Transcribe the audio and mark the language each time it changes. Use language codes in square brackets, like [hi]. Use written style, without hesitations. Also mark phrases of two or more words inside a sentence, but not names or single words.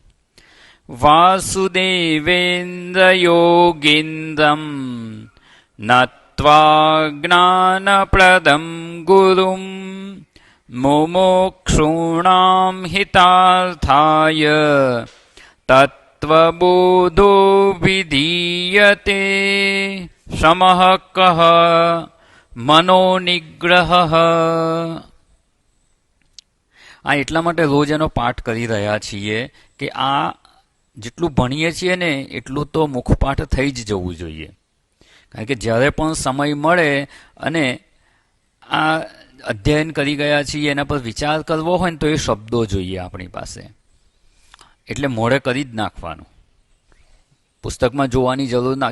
[sa] वासुदेवेन्द्रयोगीन्द्रं नत्वा ज्ञानप्रदं गुरुं मुमुक्षूणां हितार्थाय तत्त्वबोधो विधीयते। शमः कः मनोनिग्रहः। [gu] આ એટલા માટે રોજ એનો પાઠ કરી રહ્યા છીએ કે આ જેટલું ભણીએ છીએ ને એટલું તો મુખપાઠ થઈ જ જવું જોઈએ, કારણ કે જ્યારે પણ સમય મળે અને આ અધ્યયન કરી ગયા છીએ એના પર વિચાર કરવો હોય ને તો એ શબ્દો જોઈએ આપણી પાસે, એટલે મોઢે કરી જ નાખવાનું, પુસ્તકમાં જોવાની જરૂર ના.